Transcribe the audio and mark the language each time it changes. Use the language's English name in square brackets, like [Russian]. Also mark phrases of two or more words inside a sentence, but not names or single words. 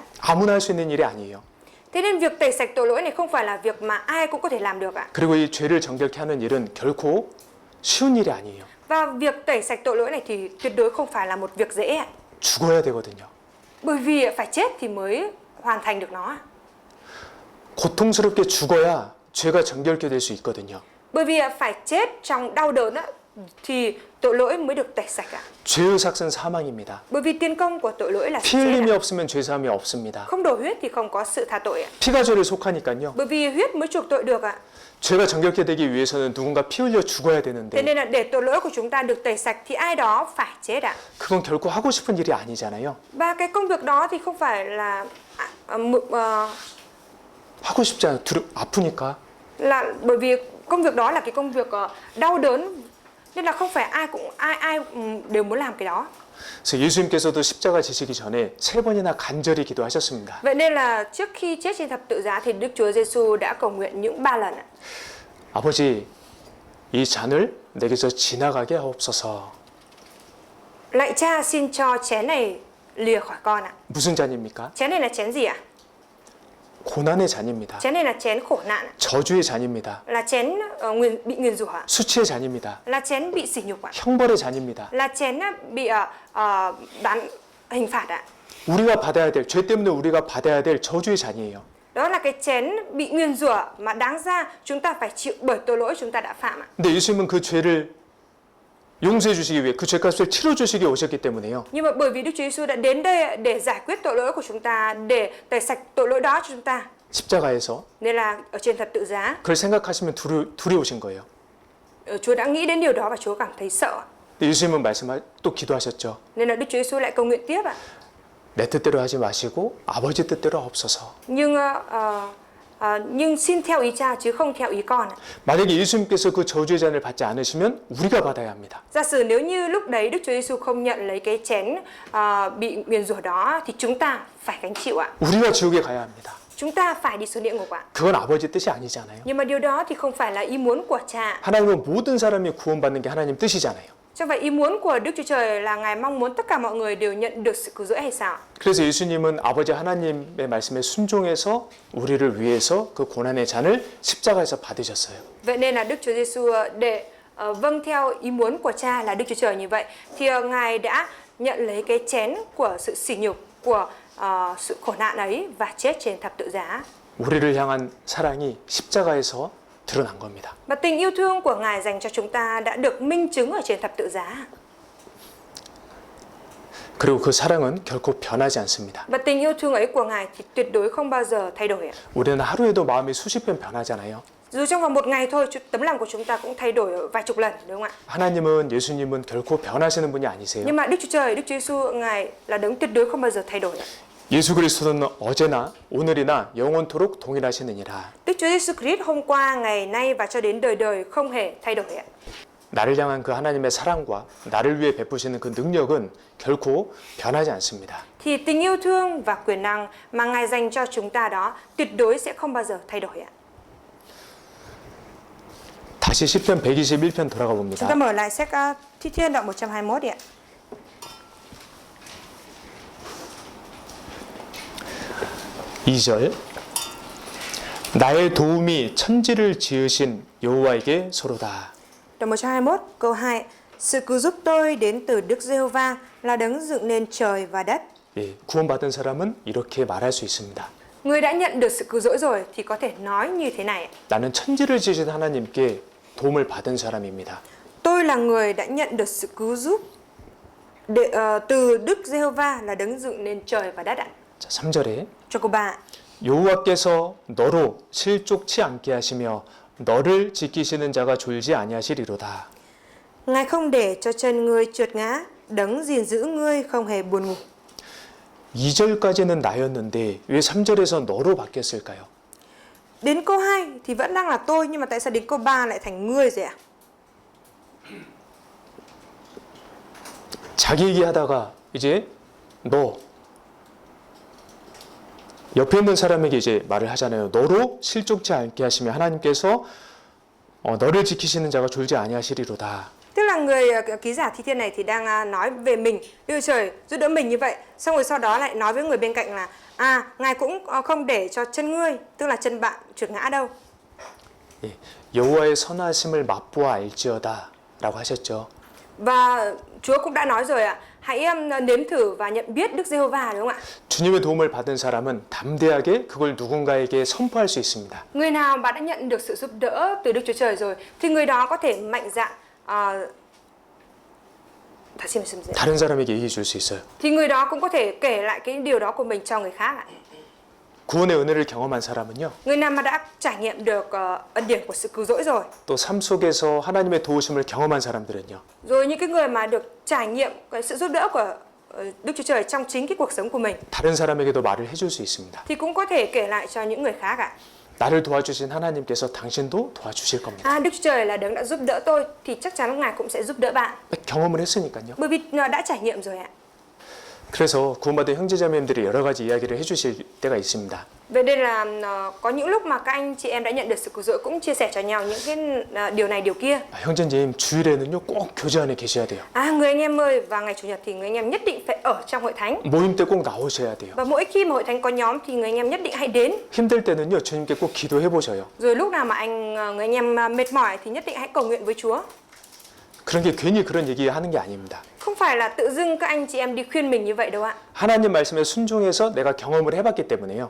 [Korean] 아무나 할 수 있는 일이 아니에요. [Vietnamese] Thế nên việc tẩy sạch tội lỗi này không phải là việc mà ai cũng có thể làm được ạ. [Korean] 그리고 이 죄를 정결케 하는 일은 결코 쉬운 일이 아니에요. [Vietnamese] Và việc tẩy sạch tội lỗi này thì tuyệt đối không phải là một việc dễ ạ. [Korean] 죽어야 되거든요. [Vietnamese] Bởi vì phải chết thì mới hoàn thành được nó. [Korean] 고통스럽게 죽어야 죄가 정결케 될 수 있거든요. [Vietnamese] Bởi vì phải chết trong đau đớn á, thì tội lỗi mới được tẩy sạch ạ. [Korean] 죄의 삭은 사망입니다. [Vietnamese] Bởi vì tiền công của tội lỗi là [Korean] 피 [Vietnamese] sự chết [Korean] 흘림이 [Vietnamese] ạ. [Korean] 없으면 죄 사함이 없습니다. [Vietnamese] Không đổ huyết thì không có sự tha tội ạ. [Korean] 피가 죄를 속하니까요. [Vietnamese] Bởi vì huyết mới chuộc tội được ạ. [Korean] 죄가 정결케 되기 위해서는 누군가 피 흘려 죽어야 [Vietnamese] Thế [Korean] 되는데 [Vietnamese] nên là để tội lỗi của chúng ta được tẩy sạch thì ai đó phải chết ạ. [Korean] 그건 결코 하고 싶은 일이 아니잖아요. [Vietnamese] Và cái công việc đó thì không phải là [Korean] 하고 싶지 않아요. 아프니까. [Vietnamese] là bởi vì công việc đó là cái công việc đau đớn, nên là không phải ai đều muốn làm cái đó. [Korean] 그래서 예수님께서도 십자가 지시기 전에 3번이나 간절히 기도하셨습니다. [Vietnamese] Vậy nên là trước khi chết trên thập tự giá thì Đức Chúa Giêsu đã cầu nguyện những 3 lần ạ. [Korean] 아버지, 이 잔을 내게서 지나가게 하옵소서. [Vietnamese] Lạy Cha, xin cho chén này lìa khỏi con ạ. [Korean] 무슨 잔입니까? [Vietnamese] Chén này là chén gì ạ? [Korean] 고난의 잔입니다. [Vietnamese] Chén này là chén khổ nạn ạ. [Korean] 저주의 잔입니다. [Vietnamese] Là chén bị nguyền rủa ạ. [Korean] 수치의 잔입니다. [Vietnamese] Là chén bị sỉ nhục ạ. [Korean] 형벌의 잔입니다. [Vietnamese] Là chén bị bán hình phạt ạ. [Korean] 우리가 받아야 될, 죄 때문에 우리가 받아야 될 저주의 잔이에요. [Vietnamese] Đó là cái chén bị nguyền rủa mà đáng ra chúng ta phải chịu bởi tội lỗi chúng ta đã phạm ạ. [Korean] 근데 예수님은 그 죄를 용서해 주시기 위해 그 죄값을 치러 주시기 오셨기 때문에요. [Vietnamese] Nhưng mà bởi vì Đức Chúa Giêsu đã đến đây để giải quyết tội lỗi của chúng ta, để tẩy sạch tội lỗi đó cho chúng ta. [Korean] 십자가에서 [Vietnamese] Nên là ở trên thập tự giá, [Korean] 그걸 생각하시면 두려우신 거예요. [Vietnamese] Chúa đã nghĩ đến điều đó và Chúa cảm thấy sợ. [Korean] 근데 예수님은 또 기도하셨죠. [Vietnamese] Nên là Đức Chúa Giêsu lại cầu nguyện tiếp ạ. [Korean] 내 뜻대로 하지 마시고 아버지 뜻대로 하옵소서. [Vietnamese] Nhưng xin theo ý Cha chứ không theo ý con ạ. [Korean] 만약에 예수님께서 그 저주의 잔을 받지 않으시면 우리가 받아야 합니다. [Vietnamese] Giả sử nếu như lúc đấy Đức Chúa Giêsu không nhận lấy cái chén bị nguyền rủa đó thì chúng ta phải gánh chịu ạ. [Korean] 우리가 지옥에 가야 합니다. [Vietnamese] Chúng ta phải đi xuống địa ngục ạ. [Korean] 그건 아버지 뜻이 아니잖아요. [Vietnamese] Nhưng mà điều đó thì không phải là ý muốn của Cha. [Korean] 하나님은 모든 사람이 구원받는 게 하나님 뜻이잖아요. [Vietnamese] Chẳng phải ý muốn của Đức Chúa Trời là Ngài mong muốn tất cả mọi người đều nhận được sự cứu rỗi hay sao? [Korean] 그래서 예수님은 아버지 하나님의 말씀에 순종해서 우리를 위해서 그 고난의 잔을 십자가에서 받으셨어요. [Vietnamese] Vậy nên là Đức Chúa Giêsu để vâng theo ý muốn của Cha là Đức Chúa Trời như vậy thì Ngài đã nhận lấy cái chén của sự sỉ nhục, của sự khổ nạn ấy và chết trên thập tự giá. [Korean] 우리를 향한 사랑이 십자가에서 드러난 겁니다. [Vietnamese] Và tình yêu thương của Ngài dành cho chúng ta đã được minh chứng ở trên thập tự giá. [Korean] 그리고 그 사랑은 결코 변하지 않습니다. [Vietnamese] Và tình yêu thương ấy của Ngài thì tuyệt đối không bao giờ thay đổi. [Korean] 우리는 하루에도 마음이 수십 번 변하잖아요. [Vietnamese] Dù trong vòng một ngày thôi, tấm lòng của chúng ta cũng thay đổi vài chục lần, đúng không ạ? [Korean] 하나님은 예수님은 결코 변하시는 분이 아니세요. [Vietnamese] Nhưng mà Đức Chúa Trời, Đức Chúa Giêsu, Ngài là đấng tuyệt đối không bao giờ thay đổi. [Korean] 예수 그리스도는 어제나 오늘이나 영원토록 동일하시느니라. [Vietnamese] Đức Chúa Giêsu Christ hôm qua, ngày nay và cho đến đời đời không hề thay đổi ạ. [Korean] 나를 향한 그 하나님의 사랑과 나를 위해 베푸시는 그 능력은 결코 변하지 않습니다. [Vietnamese] Thì tình yêu thương và quyền năng mà Ngài dành cho chúng ta đó tuyệt đối sẽ không bao giờ thay đổi ạ. [Korean] 다시 시편 121편 돌아가 봅니다. [Vietnamese] Chúng ta mở lại sách Thi Thiên đoạn 121 đi ạ. [Korean] 이 절 나의 도움이 천지를 지으신 여호와에게 소로다. [Vietnamese] Đoạn 121 câu 2. Sự cứu giúp tôi đến từ Đức Giê-hô-va là đấng dựng nên trời và đất. [Korean] 예, 구원받은 사람은 이렇게 말할 수 있습니다. [Vietnamese] Người đã nhận được sự cứu rỗi rồi thì có thể nói như thế này. [Korean] 나는 천지를 지으신 하나님께 도움을 받은 사람입니다. [Vietnamese] Tôi là người đã nhận được sự cứu giúp từ Đức Giê-hô-va là đấng dựng nên trời và đất ạ. [Korean] 자, 3절에 [Vietnamese] Cho câu 3. [Korean] 여호와께서 너로 실족치 않게 하시며 너를 지키시는 자가 졸지 아니하시리로다. [Vietnamese] Ngài không để cho chân ngươi trượt ngã, đấng gìn giữ ngươi không hề buồn ngủ. [Korean] 2절까지는 나였는데 왜 3절에서 너로 바뀌었을까요? [Vietnamese] Đến câu 2 thì vẫn đang là tôi, nhưng mà tại sao đến câu 3 lại thành ngươi rồi ạ? [Korean] 자기 얘기하다가 이제 너 옆에 있는 사람에게 이제 말을 하잖아요. 너로 실족치 않게 하시며 하나님께서 너를 지키시는 자가 졸지 아니하시리로다. [Vietnamese] Tức là người ký giả Thi Thiên này thì đang nói về mình, Đức Trời giúp đỡ mình như vậy. Xong rồi sau đó lại nói với người bên cạnh là Ngài cũng không để cho chân ngươi, tức là chân bạn trượt ngã đâu. [Korean] 예, 여호와의 선하심을 맛보아 알지어다 라고 하셨죠. [Vietnamese] Và Chúa cũng đã nói rồi ạ, hãy nếm thử và nhận biết Đức Giê-hô-va, đúng không ạ? [Korean] 주님의 도움을 받은 사람은 담대하게 그걸 누군가에게 선포할 수 있습니다. [Vietnamese] Người nào mà đã nhận được sự giúp đỡ từ Đức Chúa Trời rồi thì người đó có thể mạnh dạn [Korean] 다른 사람에게 얘기해 줄 수 있어요. [Vietnamese] thì người đó cũng có thể kể lại cái điều đó của mình cho người khác ạ. [Korean] 구원의 은혜를 경험한 사람은요. [Vietnamese] Người nào mà đã trải nghiệm được ân điển của sự cứu rỗi rồi, [Korean] 또 삶 속에서 하나님의 도우심을 경험한 사람들은요. [Vietnamese] rồi những cái người mà được trải nghiệm cái sự giúp đỡ của Đức Chúa Trời trong chính cái cuộc sống của mình [Korean] 다른 사람에게도 말을 해줄 수 있습니다. [Vietnamese] thì cũng có thể kể lại cho những người khác ạ. [Korean] 나를 도와주신 하나님께서 당신도 도와주실 겁니다. [Vietnamese] Đức Chúa Trời là đấng đã giúp đỡ tôi thì chắc chắn Ngài cũng sẽ giúp đỡ bạn. [Korean] 경험을 했으니까요. [Vietnamese] Bởi vì đã trải nghiệm rồi ạ. [Korean] 그래서 구원받은 형제자매님들이 여러 가지 이야기를 해주실 때가 있습니다. [Vietnamese] Vậy nên là có những lúc mà các anh chị em đã nhận được sự cứu rỗi cũng chia sẻ cho nhau những cái điều này điều kia. [Korean] 형제님 주일에는요 꼭 교제 안에 계셔야 돼요. [Vietnamese] Người anh em ơi, vào ngày Chủ nhật thì người anh em nhất định phải ở trong hội thánh. [Korean] 모임 때 꼭 나오셔야 돼요. [Vietnamese] Và mỗi khi mà hội thánh có nhóm thì người anh em nhất định hãy đến. [Korean] 힘들 때는요 주님께 꼭 기도해 보셔요. [Vietnamese] Rồi lúc nào mà người anh em mệt mỏi thì nhất định hãy cầu nguyện với Chúa. [Korean] 그런 게 괜히 그런 얘기 하는 게 아닙니다. [Vietnamese] Không phải là tự dưng các anh chị em đi khuyên mình như vậy đâu ạ. [Korean] 하나님 말씀에 순종해서 내가 경험을 해봤기 때문에요.